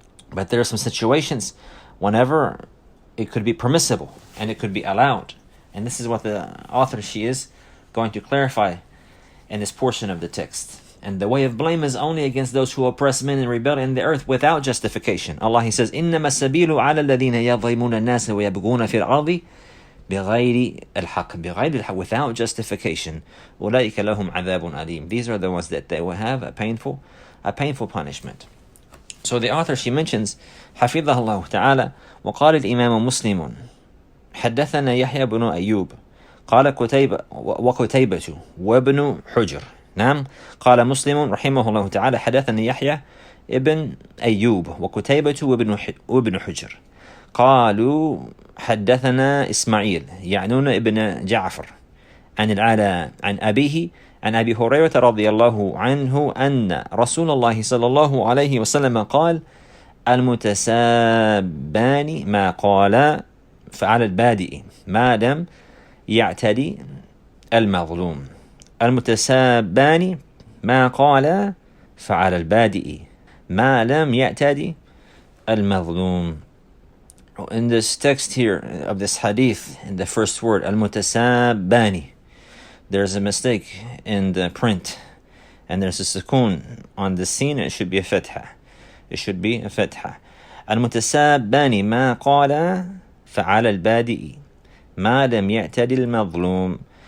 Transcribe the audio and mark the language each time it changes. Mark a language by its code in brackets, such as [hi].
[en] But there are some situations whenever it could be permissible and it could be allowed. And this is what the author she is going to clarify in this portion of the text. And the way of blame is only against those who oppress men and rebel in the earth without justification. Allah, He says, [ar] إِنَّمَا السَّبِيلُ عَلَى الَّذِينَ يَظْلِمُونَ النَّاسَ وَيَبْغُونَ فِي الْأَرْضِ بِغَيْرِ الْحَقِّ, [en] without justification. [ar] أُولَٰئِكَ لَهُمْ عَذَابٌ أَلِيمٌ. [en] These are the ones that they will have a painful punishment. So the author, she mentions, [ar] حفظه الله تعالى, وقال الإمام مسلم حدثنا يحيى بن أيوب قال وقتيبة وابن حجر. نعم. قال مسلم رحمه الله تعالى حدثني يحيى ابن أيوب وقتيبة وابن حجر. قالوا حدثنا إسماعيل يعنون ابن جعفر عن العلاء عن أبيه عن أبي هريرة رضي الله عنه أن رسول الله صلى الله عليه وسلم قال المتسابان ما قال فعلى البادئ ما لم يعتدي المظلوم. المتسابان ما قال فعلى البادئ ما لم يعتدي المظلوم. [en] In this text here of this hadith, in the first word, al-mutasabani, there's a mistake in the print, and there's a sukoon on the scene. It should be a fatha. It should be a fatha. Al-mutasabani ma qala fa'ala al-badi'i ma lam ya'tadi al-mazlum.